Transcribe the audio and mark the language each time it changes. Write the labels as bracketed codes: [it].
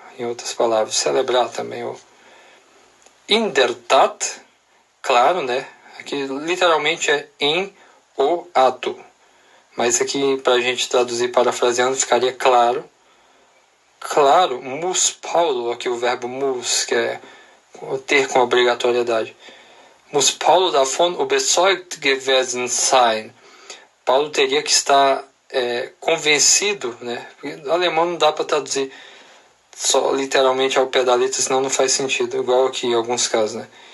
[pt] Em outras palavras, celebrar também. [de] In der Tat, [pt] claro, né? Aqui literalmente é em o ato. Mas aqui, para a gente traduzir parafraseando, ficaria claro. Claro, [de] muss Paulo, [pt] aqui o verbo muss, que é ter com obrigatoriedade. [de] Muss Paulo davon überzeugt gewesen sein. [pt] Paulo teria que estar convencido, né? Porque no alemão não dá para traduzir só literalmente ao pé da letra, senão não faz sentido, igual aqui em alguns casos, né?